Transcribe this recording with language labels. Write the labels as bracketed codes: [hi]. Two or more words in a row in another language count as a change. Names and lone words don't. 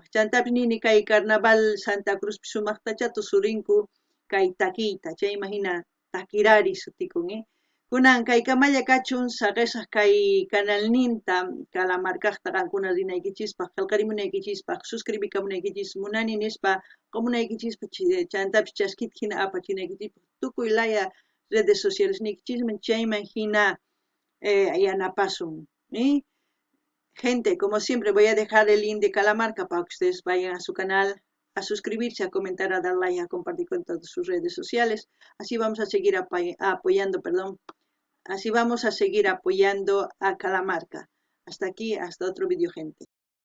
[qu] chantapis nini kay Carnaval Santa Cruz sumaqtacha tusurinku kay takiyta chayman hina Taquirari sutikun kunan kay kamalla kachun saqesaq kay canalninta Calamarcaqta qankuna rinaykichispaq qillqarimunaykichispaq suscribikamunaykichis munani nispa qomunaykichispaq chantapis chaskita hina apachinaykichispaq tukuy laya [es] redes sociales [qu] niykichisman chayman hina yanapasun [es] Gente, como siempre voy a dejar el link de Calamarca para que ustedes vayan a su canal, a suscribirse, a comentar, a dar like, a compartir con todas sus redes sociales. Así vamos a seguir apoyando, así vamos a seguir apoyando a Calamarca. Hasta aquí, hasta otro vídeo, gente.